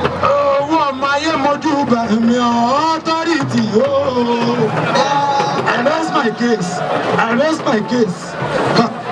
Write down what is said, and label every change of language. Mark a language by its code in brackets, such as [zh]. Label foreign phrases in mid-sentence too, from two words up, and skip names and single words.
[yo] Owó ọmọ ayé mojú bá mi authority o. [en] I rest my case. I rest my case. Ha.